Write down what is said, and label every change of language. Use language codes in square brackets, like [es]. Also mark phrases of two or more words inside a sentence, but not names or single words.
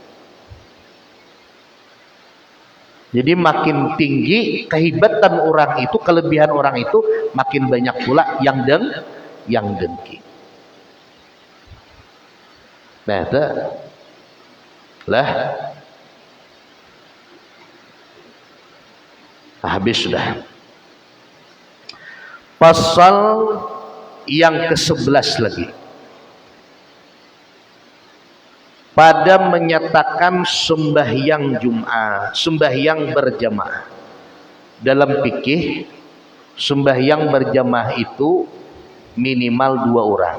[id] Jadi makin tinggi kehebatan orang itu, kelebihan orang itu, makin banyak pula yang dengki. Nah, itu lah. Habis sudah. Pasal yang ke-11 lagi. Pada menyatakan sembahyang Jumat, sembahyang berjamaah. Dalam fikih, sembahyang berjamaah itu minimal 2 orang.